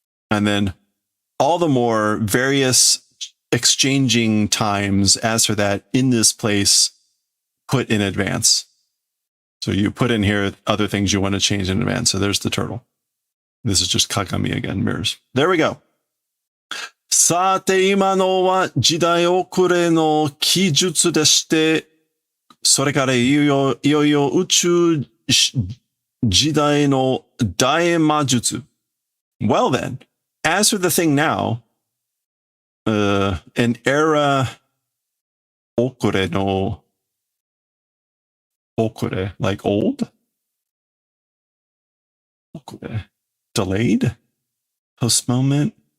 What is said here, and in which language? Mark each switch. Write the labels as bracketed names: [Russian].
[English] And then all the more various exchanging times as for that in this place put in advance. So you put in here other things you want to change in advance. So there's the turtle. This is just Kakami again, mirrors. There we go. [Japanese] さて今のは時代遅れの記述でして、それからいよいよ宇宙時代の大魔術. [English] Well then, as for the thing now, an era [Japanese] 遅れの [English] okure, like old? Okure. Delayed? Postponement?